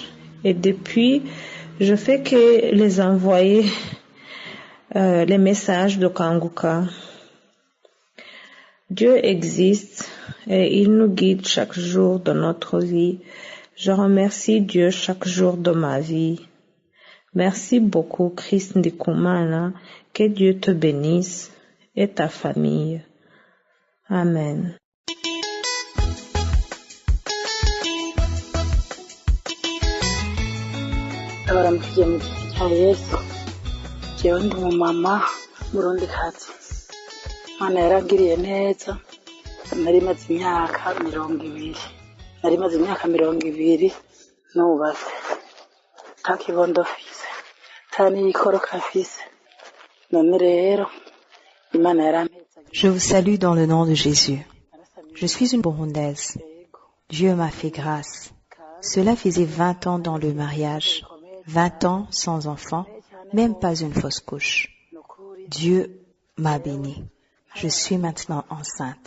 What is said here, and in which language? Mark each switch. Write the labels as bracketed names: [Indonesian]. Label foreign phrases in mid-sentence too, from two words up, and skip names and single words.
[French] Et depuis, je fais que les envoyer les messages de Kanguka. Dieu existe et il nous guide chaque jour de notre vie. Je remercie Dieu chaque jour de ma vie. Merci beaucoup, Christ Ndikumana. Que Dieu te bénisse et ta famille. Amen. [Rundi] Abaramukije mu gihe cya Yesu. Jewe ndi umumama Murundikazi. Imana yarangiriye neza. Nari maze imyaka 20 nubatse. Nta kibondo mfise. Nta n'igikoroka mfise. None rero Imana yarampeza. [French] Je vous salue dans le nom de Jésus. Je suis une Burundaise. Dieu m'a fait grâce. Cela faisait 20 ans dans le mariage, 20 ans sans enfant, même pas une fausse couche. Dieu m'a bénie. Je suis maintenant enceinte.